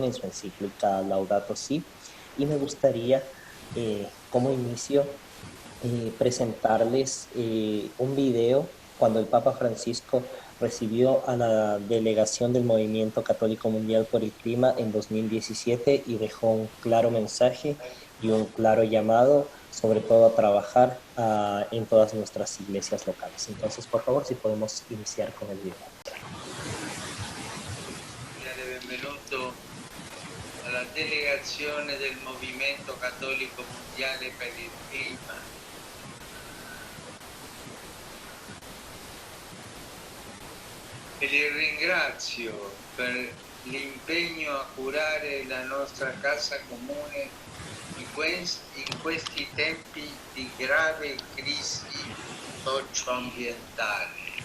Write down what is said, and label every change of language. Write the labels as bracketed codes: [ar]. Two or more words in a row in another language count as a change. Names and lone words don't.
[es] en su encíclica Laudato Si, y me gustaría como inicio presentarles un video cuando el Papa Francisco recibió a la delegación del Movimiento Católico Mundial por el Clima en 2017 y dejó un claro mensaje y un claro llamado, sobre todo a trabajar en todas nuestras iglesias locales. Entonces, por favor, si podemos iniciar con el video. [it] Benvenuto alla delegazione del Movimento Cattolico Mondiale per il Clima. E li ringrazio per l'impegno a curare la nostra casa comune in questi tempi di grave crisi socioambientale.